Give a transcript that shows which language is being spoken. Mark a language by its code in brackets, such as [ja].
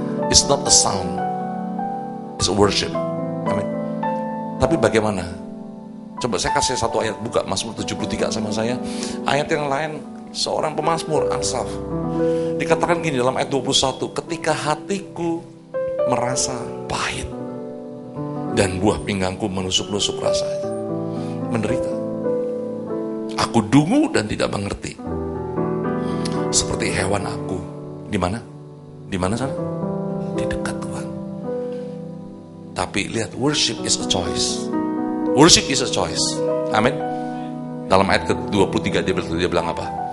[en] It's not a sound, it's a worship. [id] Amin. Tapi bagaimana? Coba saya kasih satu ayat, buka Mazmur 73 sama saya. Ayat yang lain, seorang pemazmur, Asaf, dikatakan gini dalam ayat 21, ketika hatiku merasa pahit dan buah pinggangku menusuk-nusuk rasanya, menderita, aku dungu dan tidak mengerti, seperti hewan aku. Di mana? Di mana sana? Di dekat Tuhan. Tapi lihat, [en] worship is a choice. Worship is a choice. Amin. [id] Dalam ayat ke-23 dia bilang apa?